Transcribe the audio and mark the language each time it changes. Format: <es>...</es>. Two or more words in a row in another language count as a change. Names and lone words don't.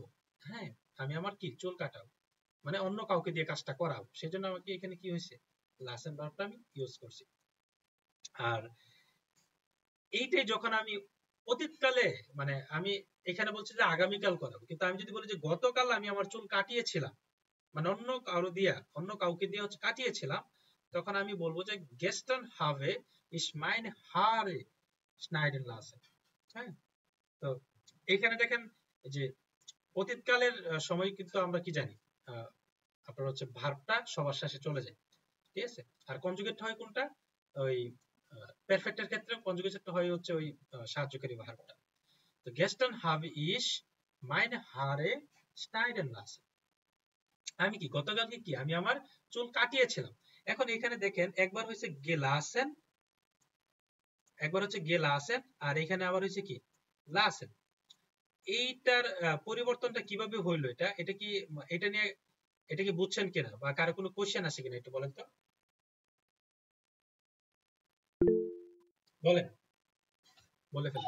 <bn>হ্যাঁ, আমি আমার কি চুল কাটাবো, মানে অন্য কাউকে দিয়ে কাজটা করাবো, সেজন্য আমাকে এখানে কি হয়েছে লাসেন ভার্বটা আমি ইউজ করছি। আর এইটাই যখন আমি অতীতকালে, মানে আমি এখানে বলছি যে আগামীকাল করাবো, কিন্তু আমি যদি বলি যে গতকাল আমি আমার চুল কাটিয়েছিলাম, মানে অন্য কাউকে দিয়ে হচ্ছে কাটিয়েছিলাম, তখন আমি বলবো যে</bn> <de>gestern habe ich meine Haare schneiden lassen।</de> <bn>হ্যাঁ, তো এখানে দেখেন যে অতীতকালের সময় কিন্তু আমরা কি জানি, আপনার হচ্ছে ভার্বটা সবার শেষে চলে যায়, ঠিক আছে। আর কনজুগেট হয় কোনটা, ওই পারফেক্টের ক্ষেত্রে কনজুগেট হয় হচ্ছে ওই সাহায্যকারী ভার্বটা।</bn> <de>তো gestern habe ich meine Haare schneiden lassen,</de> <bn>আমি কি গতকালকে কি আমি আমার চুল কাটিয়েছিলাম। এখন এখানে দেখেন একবার হয়েছে গেলাসেন, একবার হচ্ছে গেলাসেন, আর এখানে আবার হয়েছে কি লাসেন। এইটার পরিবর্তনটা কিভাবে হইলো, এটা কি এটা নিয়ে এটা কি বুঝছেন কিনা, বা কারো কোনো কোশ্চেন আছে কিনা একটু বলেন তো, বলেন, বলে ফেলেন।</bn>